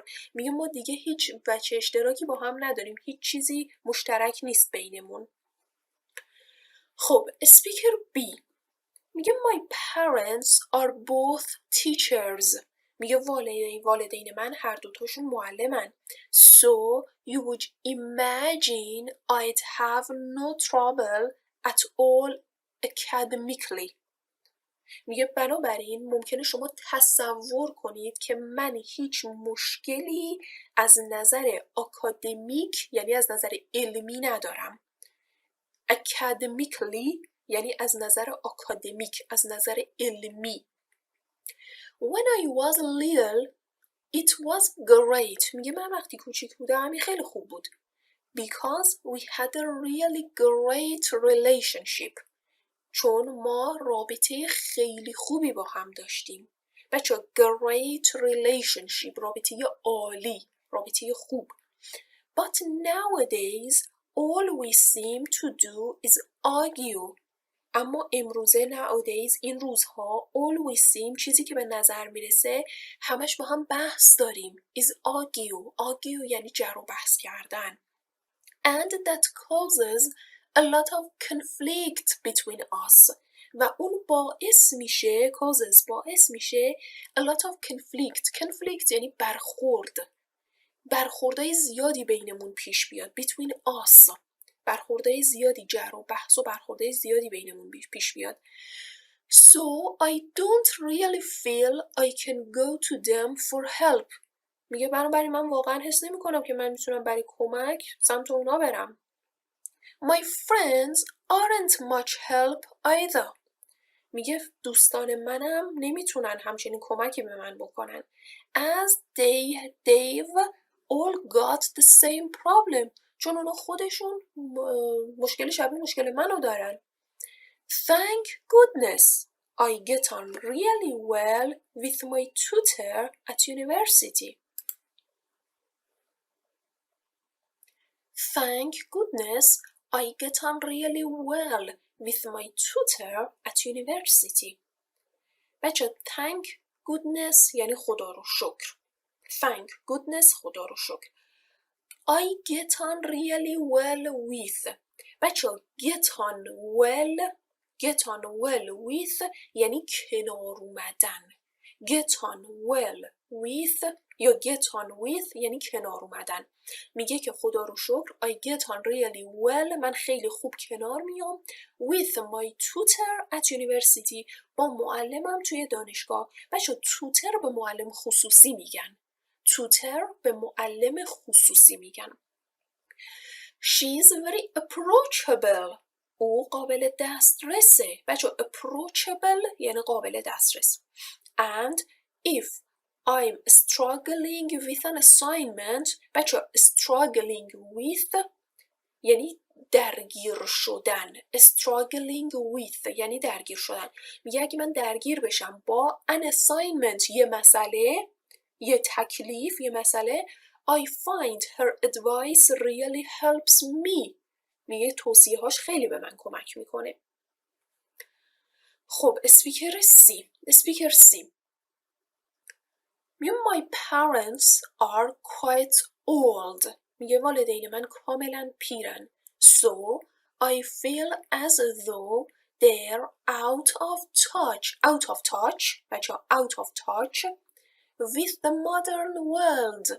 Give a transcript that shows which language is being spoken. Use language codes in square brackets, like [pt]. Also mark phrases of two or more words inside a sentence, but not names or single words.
[fa] میگه ما دیگه هیچ بچه اشتراکی با هم نداریم. هیچ چیزی مشترک نیست بینمون. خب اسپیکر B میگه [en] my parents are both teachers. [fa] میگه والدین من هر دوتاشون معلمن. [en] So you would imagine I'd have no trouble at all academically. [fa] میگه بنابراین ممکنه شما تصور کنید که من هیچ مشکلی از نظر اکادمیک یعنی از نظر علمی ندارم. academically یعنی از نظر اکادمیک، از نظر علمی. [en] When I was little it was great. [fa] میگه من وقتی کوچیک بودم این خیلی خوب بود. [en] Because we had a really great relationship. [fa] چون ما رابطه خیلی خوبی با هم داشتیم. بچه [en] great relationship [fa] رابطه عالی، رابطه خوب. [en] But nowadays all we seem to do is argue. [fa] اما امروزه nowadays این روزها [en] all we seem [fa] چیزی که به نظر میرسه همش با هم بحث داریم [en] is argue [fa] یعنی جر و بحث کردن. [en] And that causes a lot of conflict between us. [fa] و اون باعث میشه باعث میشه [en] a lot of conflict [fa] یعنی برخوردهای زیادی بینمون پیش بیاد. [en] between us [fa] برخوردهای زیادی جر و بحث و برخوردهای زیادی بینمون پیش بیاد. [en] So I don't really feel I can go to them for help. [fa] میگه بنابراین من واقعا حس نمی کنم که من میتونم برای کمک سمت اونا برم. [en] My friends aren't much help either. [fa] میگه دوستان منم نمیتونن همچنین کمکی به من بکنن. [en] As they've all got the same problem. [fa] چون اونا خودشون مشکل شبیه مشکل منو دارن. [en] Thank goodness I get on really well with my tutor at university. Thank goodness I get on really well with my tutor at university. [fa] بچه [en] thank goodness [fa] یعنی خدا رو شکر. [en] Thank goodness [fa] خدا رو شکر. [en] I get on really well with. [fa] بچه [en] get on well with [fa] یعنی کنار اومدن. [en] get on well with یا get on with [fa] یعنی کنار اومدن. میگه که خدا رو شکر [en] I get on really well [fa] من خیلی خوب کنار میام [en] with my tutor at university [fa] با معلمم توی دانشگاه. بچه tutor به معلم خصوصی میگن. tutor به معلم خصوصی میگن. [en] She's very approachable. [fa] او قابل دسترسه. بچه approachable یعنی قابل دسترس. [en] And if I'm struggling with an assignment. [fa] بچه [en] struggling with [fa] یعنی درگیر شدن. [en] struggling with [fa] یعنی درگیر شدن. میگه اگه من درگیر بشم با [en] an assignment [fa] یه مسئله، یه تکلیف، یه مسئله [en] I find her advice really helps me. [fa] میگه توصیه‌هاش خیلی به من کمک میکنه. خب اسپیکر C میگه [en] my parents are quite old. [fa] میگه والدین من کاملا پیرن. [en] So I feel as though they're out of touch بچه out of touch with the modern world.